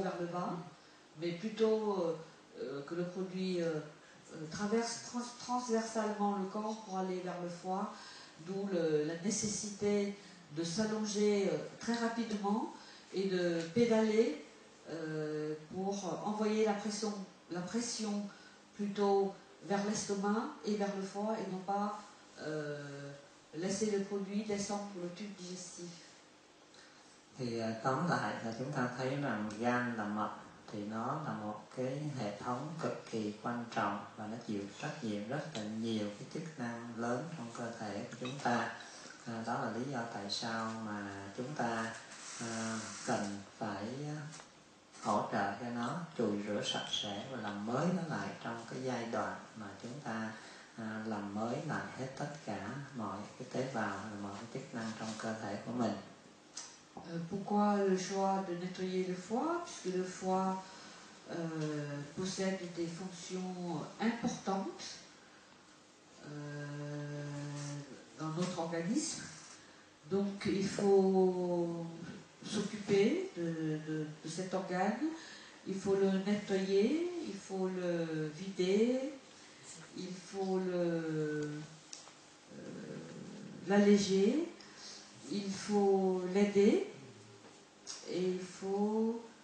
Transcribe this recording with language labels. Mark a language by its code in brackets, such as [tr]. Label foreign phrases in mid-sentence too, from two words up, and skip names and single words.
[fr] vers le bas, mais plutôt que le produit traverse transversalement le corps pour aller vers le foie, d'où la nécessité de s'allonger très rapidement et de pédaler pour envoyer la pression plutôt vers l'estomac et vers le foie et non pas laisser le produit descendre pour le tube digestif. [vi] Thì tóm lại là chúng ta thấy rằng gan là mật thì nó là một cái hệ thống cực kỳ quan trọng và nó chịu trách nhiệm rất là nhiều cái chức năng lớn trong cơ thể của chúng ta. Đó là lý do tại sao mà chúng ta cần phải hỗ trợ cho nó chùi rửa sạch sẽ và làm mới nó lại trong cái giai đoạn mà chúng ta làm mới lại hết tất cả mọi cái tế bào và mọi cái chức năng trong cơ thể của mình. [fr] Pourquoi le choix de nettoyer le foie? Puisque le foie possède des fonctions importantes dans notre organisme. Donc il faut s'occuper de cet organe, il faut le nettoyer, il faut le vider, il faut l'alléger, il faut l'aider et il faut...